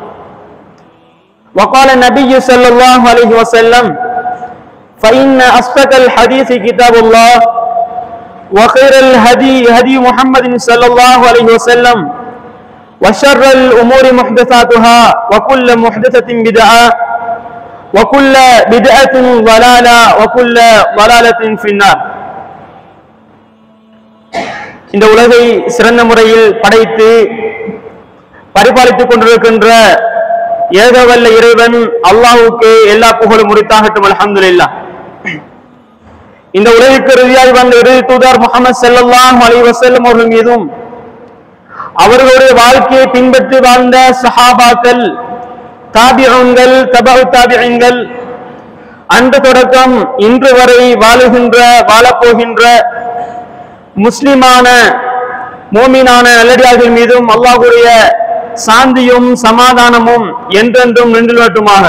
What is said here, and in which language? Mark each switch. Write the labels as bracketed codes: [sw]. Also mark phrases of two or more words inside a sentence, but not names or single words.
[ar] وقال النبي صلى الله عليه وسلم فإن أصدق الحديث كتاب الله وخير الهدي هدي محمد صلى الله عليه وسلم وشر الأمور محدثاتها وكل محدثة بدعة وكل بدعة ضلالة وكل ضلالة في النار. [ta] இந்த உலகை சிறந்த முறையில் படைத்து பரிபாலித்துக் கொண்டிருக்கின்ற ஏகவல்ல இறைவன் அல்லாஹ்வுக்கு எல்லா புகழும் உரித்தாகட்டும். அல்ஹம்துலில்லாஹ். இந்த உலகிற்கு இறுதியாய் வந்த இறுதி தூதர் முஹம்மது [ar] صلى الله عليه وسلم [ta] அவர்கள் மீதும் அவர்களுடைய வாழ்க்கையை பின்பற்றி வாழ்ந்த சஹாபாக்கள், தாபிஊன்கள், தபஉ தாபிஈன்கள், அன்று தொடக்கம் இன்று வரை வாழப்போகின்ற முஸ்லிமான மோமினான நல்லடியார்கள் மீதும் அல்லாஹ்வுடைய சாந்தியும் சமாதானமும் என்றென்றும் நின்றுவட்டுமாக.